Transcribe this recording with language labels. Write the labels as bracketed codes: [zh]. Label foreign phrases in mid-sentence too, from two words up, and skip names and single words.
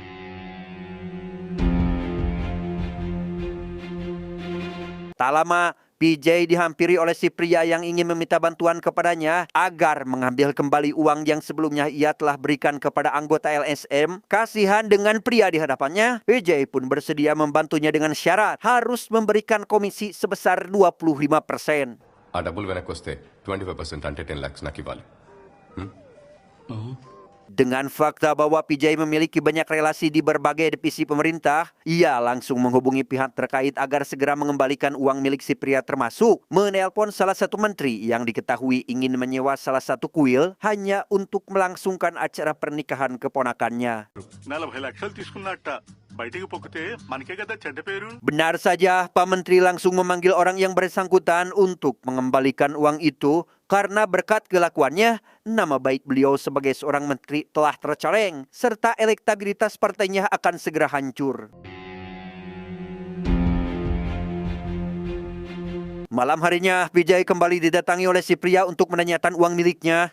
[id] Tak lama, PJ dihampiri oleh si pria yang ingin meminta bantuan kepadanya agar mengambil kembali uang yang sebelumnya ia telah berikan kepada anggota LSM. Kasihan dengan pria di hadapannya, PJ pun bersedia membantunya dengan syarat harus memberikan komisi sebesar 25%. [te] ఆ డబ్బులు వెనక్కి వస్తే 25% అంటే 10 lakhs నాకు ఇవ్వాలి. [id] Dengan fakta bahwa PJ memiliki banyak relasi di berbagai divisi pemerintah, ia langsung menghubungi pihak terkait agar segera mengembalikan uang milik si pria, termasuk menelpon salah satu menteri yang diketahui ingin menyewa salah satu kuil hanya untuk melangsungkan acara pernikahan keponakannya. [te] 40 లక్షలు తీసుకున్నట్ట బయటికి పొక్కితే మనకే కదా చెడ్డ పేరు. [id] Benar saja, Pak Menteri langsung memanggil orang yang bersangkutan untuk mengembalikan uang itu karena berkat kelakuannya, nama baik beliau sebagai seorang menteri telah tercoreng serta elektabilitas partainya akan segera hancur. Malam harinya, PJ kembali didatangi oleh si pria untuk menanyakan uang miliknya.